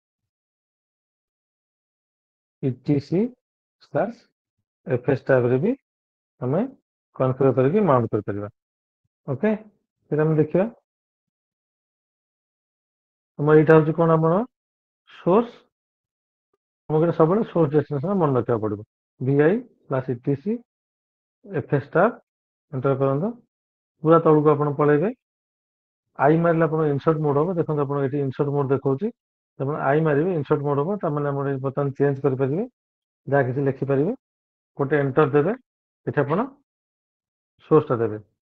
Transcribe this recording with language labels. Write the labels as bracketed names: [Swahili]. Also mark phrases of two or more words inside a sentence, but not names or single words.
[English] etc slash fs tab [Odia] ରେ ବି ଆମେ କନଫିଗର କରିକି ମାଉଣ୍ଟ କରିପାରିବା ଓକେ ସେଟା ଆମେ ଦେଖିବା ଆମର ଏଇଟା ହଉଛି କଣ ଆମର ସୋର୍ସ ଆମକୁ ସବୁବେଳେ [English] source destination [Odia] ମନେ ରଖିବାକୁ ପଡିବ [English] vi plus etc fs tab enter [Odia] କରନ୍ତୁ ପୁରା ତଳକୁ ଆପଣ ପଳେଇବେ ଆଇ ମାରିଲେ ଆପଣ [English] insert mode [Odia] ହବ ଦେଖନ୍ତୁ ଆପଣ ଏଠି [English] insert mode [Odia] ଦେଖଉଛି ଆପଣ ଆଇ ମାରିବେ [English] insert mode [Odia] ହବ ତାମାନେ ଆମର ବର୍ତ୍ତମାନ ଚେଞ୍ଜ କରିପାରିବେ ଯାହା କିଛି ଲେଖିପାରିବେ ଗୋଟେ ଏଣ୍ଟର ଦେବେ ଏଠି ଆପଣ ସୋର୍ସଟା ଦେବେ